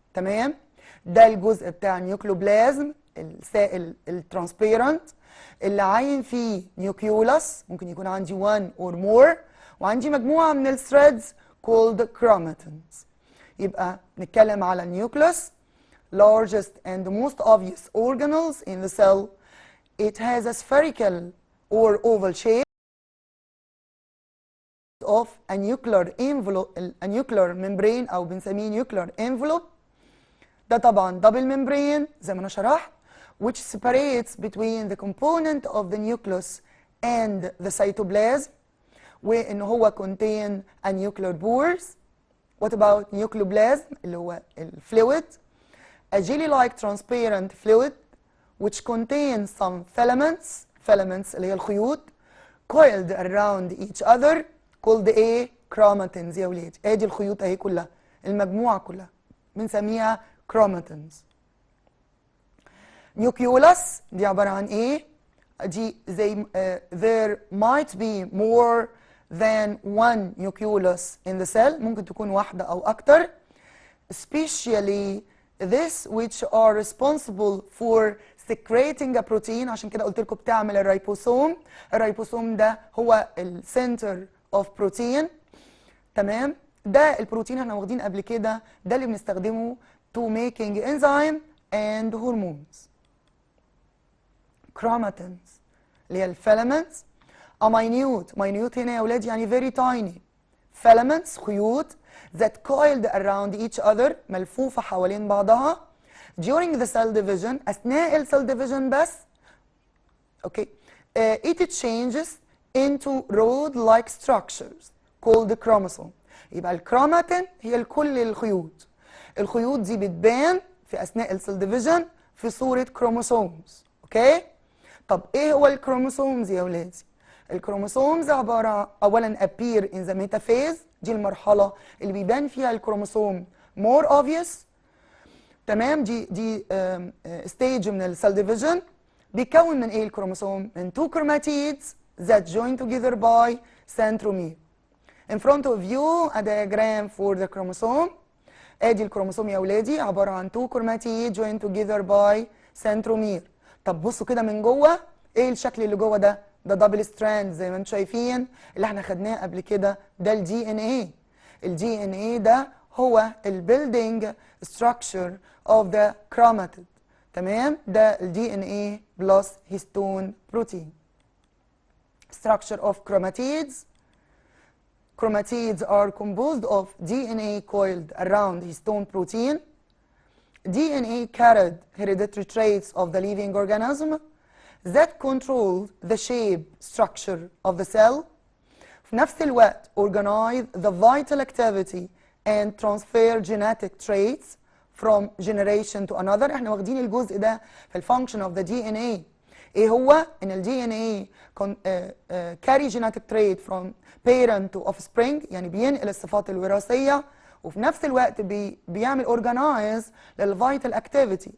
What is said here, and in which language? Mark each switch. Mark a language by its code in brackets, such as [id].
[ar] تمام، ده الجزء بتاع النيوكلوبلازم السائل الترانسبيرنت اللي عاين فيه نيوكيولاس، ممكن يكون عندي [en] one or more، [ar] وعندي مجموعه من الثريدز [en] called chromatins. [ar] يبقى نتكلم على النيوكليوس [en] largest and most obvious organelles in the cell. It has a spherical or oval shape of a nuclear envelope, a nuclear membrane [ar] أو بنسميه [en] nuclear envelope. [ar] ده طبعا [en] double membrane [ar] زي ما أنا شرحت [en] which separates between the component of the nucleus and the cytoplasm [ar] وإن هو [en] contain a nuclear pores. What about nucleoplasm [ar] اللي هو الفلويد [en] a jelly-like transparent fluid which contains some filaments [ar] اللي هي الخيوط [en] coiled around each other called [ar] ايه؟ [en] chromatins. [ar] يا ولادي ادي الخيوط اهي كلها، المجموعه كلها بنسميها chromatins. nucleus دي عباره عن ايه؟ دي زي [en] there might be more than one nucleus in the cell، [ar] ممكن تكون واحده او اكتر. [en] especially this which are responsible for secreting a protein. [ar] عشان كده قلت لكم بتعمل الريبوسوم. الريبوسوم ده هو السنتر اوف بروتين. تمام، ده البروتين احنا واخدين قبل كده، ده اللي بنستخدمه [en] to making enzyme and hormones. chromatins [ar] اللي هي الفيلامنتس [en] a minute [ar] هنا يا ولاد يعني [en] very tiny filaments [ar] خيوط [en] that coiled around each other [ar] ملفوفة حوالين بعضها [en] during the cell division [ar] أثناء السيل [en] division بس. okay it changes into rod-like structures called chromosome. [ar] يبقى الكروماتين هي كل الخيوط. الخيوط دي بتبان في أثناء السيل division في صورة كروموسومز. اوكي طب ايه هو الكروموسومز يا ولادي؟ الكروموسومز عبارة أولا [en] appear in the metaphase، [ar] دي المرحلة اللي بيبان فيها الكروموسوم [en] more obvious. [ar] تمام، دي stage من السيل division. بيكون من ايه الكروموسوم؟ من [en] two chromatids that join together by centromere. In front of you a diagram for the chromosome. [ar] ادي الكروموسوم يا ولادي عبارة عن [en] two chromatids joined together by centromere. [ar] طب بصوا كده من جوه ايه الشكل اللي جوه ده؟ ده دبل ستراند زي ما انتم شايفين اللي احنا خدناه قبل كده، ده الدي ان ايه. الدي ان ايه ده هو البيلدينج ستراكشر اوف ذا كروماتيد. تمام، ده الدي ان ايه بلس هيستون بروتين. [en] structure of chromatids. Chromatids are composed of DNA coiled around histone protein. DNA carried hereditary traits of the living organism that control the shape structure of the cell. [ar] في نفس الوقت [en] organize the vital activity and transfer genetic traits from generation to another. [ar] احنا واخدين الجزء ده في الفانكشن [en] of the DNA. [ar] ايه هو؟ ان ال DNA [en] carry genetic trait from parent to offspring، [ar] يعني بينقل الصفات الوراثية، وفي نفس الوقت بيعمل اورجنايز للفيتال اكتيفيتي.